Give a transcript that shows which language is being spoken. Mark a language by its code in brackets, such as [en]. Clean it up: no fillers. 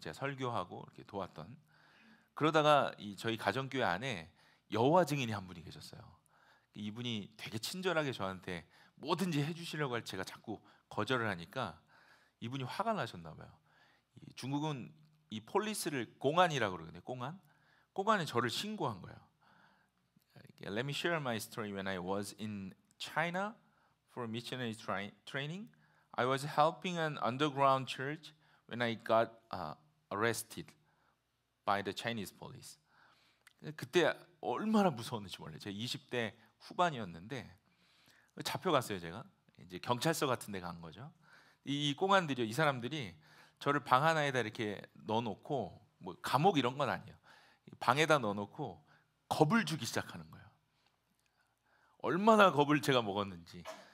[ko] 제가 설교하고 이렇게 도왔던. 그러다가 저희 가정교회 안에 여호와 증인이 한 분이 계셨어요. 이분이 되게 친절하게 저한테 뭐든지 해주시려고 할 제가 자꾸 거절을 하니까 이분이 화가 나셨나 봐요. 중국은 이 폴리스를 공안이라고 그러거든요. 공안에 저를 신고한 거예요. [en] Let me share my story. When I was in China for missionary training, I was helping an underground church when I got arrested by the Chinese police. [ko] 그때 얼마나 무서웠는지 몰라요. 제가 20대 후반이었는데 잡혀갔어요. 제가 이제 경찰서 같은 데 간 거죠. 이 공안들이, 이 사람들이 저를 방 하나에다 이렇게 넣어놓고, 뭐 감옥 이런 건 아니에요. 방에다 넣어놓고 겁을 주기 시작하는 거예요. 얼마나 겁을 제가 먹었는지.